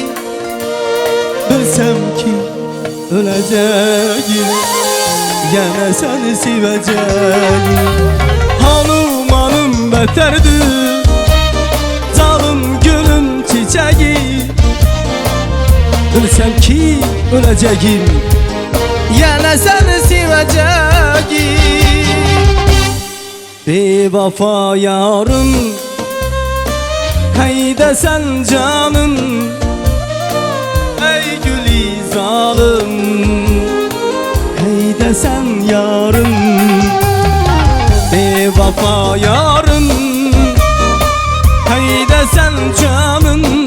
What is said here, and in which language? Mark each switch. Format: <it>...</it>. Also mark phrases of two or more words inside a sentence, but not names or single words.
<tr>Bilsem ki öleceğim, yine seni seveceğim. Hanım hanım beterdi, zalim gülüm çiçeği. Bilsem ki öleceğim, yine seni seveceğim.</tr> <uz>Bevafo yorim, qaydasan jonim? Ey guli zolim, qaydasan yorim? Bevafo yorim, qaydasan jonim?</uz>